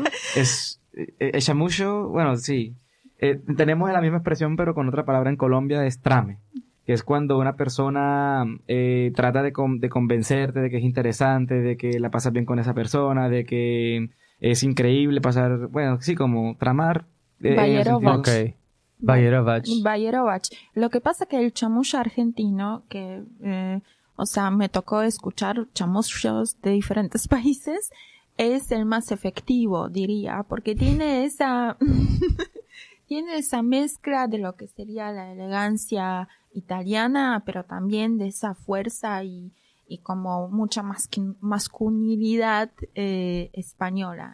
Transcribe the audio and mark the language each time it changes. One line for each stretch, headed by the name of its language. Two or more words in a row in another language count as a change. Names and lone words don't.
Spanish: Es el chamullo, bueno, sí. Tenemos la misma expresión, pero con otra palabra en Colombia, es trame. Que es cuando una persona trata de convencerte de que es interesante, de que la pasas bien con esa persona, de que es increíble pasar, bueno, sí, como tramar. Bayerovach. Ok. Bayerovach. Bayerovach. Lo que pasa que el chamullo argentino, que o sea, me tocó escuchar chamullos de diferentes países, es el más efectivo, diría, porque tiene esa tiene esa mezcla de lo que sería la elegancia italiana, pero también de esa fuerza y como mucha masculinidad española.